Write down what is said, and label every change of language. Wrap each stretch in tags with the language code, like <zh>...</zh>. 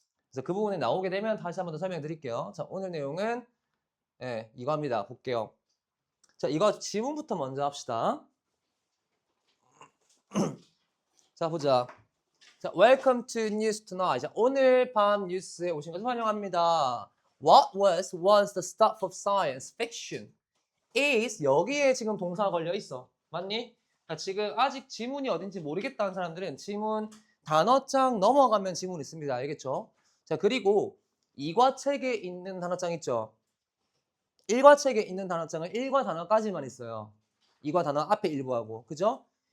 <ko>그래서 그 부분에 나오게 되면 다시 한 번 더 설명드릴게요. 자, 오늘 내용은 이거입니다. 볼게요. 자, 이거 지문부터 먼저 합시다. 자, 보자. 자,</ko> <en>welcome to News Tonight.</en> <ko>자, 오늘 밤 뉴스에 오신 것을 환영합니다.</ko> <en>What was once the stuff of science fiction is,</en> <ko>여기에 지금 동사가 걸려 있어. 맞니? 자, 지금 아직 지문이 어딘지 모르겠다는 사람들은 지문 단어장 넘어가면 지문 있습니다. 알겠죠? 자, 그리고 2과 책에 있는 단어장 있죠? 1과 책에 있는 단어장은 1과 단어까지만 있어요. 2과 단어 앞에 일부하고. 그죠?</ko>